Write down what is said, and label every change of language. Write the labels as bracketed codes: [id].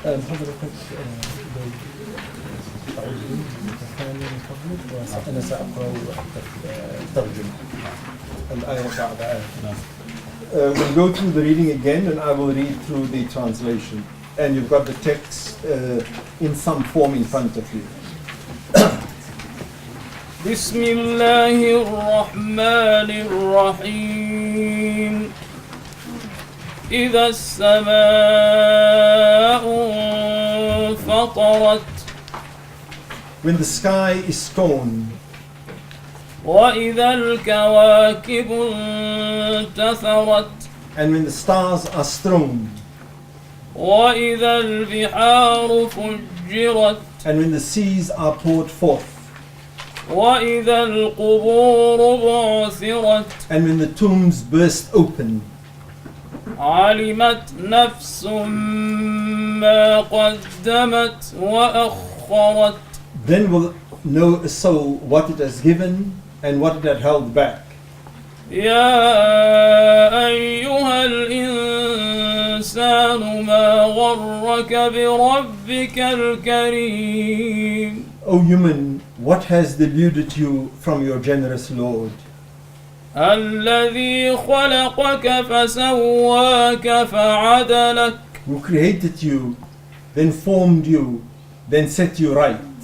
[ar] حضرتك أنا سأقرأ الترجمة الآية بعد آية. [en] We'll go through the reading again and I will read through the translation. And you've got the text in some form in front of you. [ar] بسم الله الرحمن الرحيم إذا السماء انفطرت [en] When the sky is torn, [ar] وإذا الكواكب انتثرت [en] and when the stars are strewn, [ar] وإذا البحار فجرت [en] and when the seas are poured forth, [ar] وإذا القبور بعثرت [en] and when the tombs burst open, [ar] علمت نفس ما قدمت وأخرت [en] then will know a soul what it has given and what it had held back. [ar] يا أيها الإنسان ما غرك بربك الكريم [en] O human, what has deluded you from your generous Lord? [ar] الذي خلقك فسواك فعدلك [en] Who created you, then formed you, then set you right.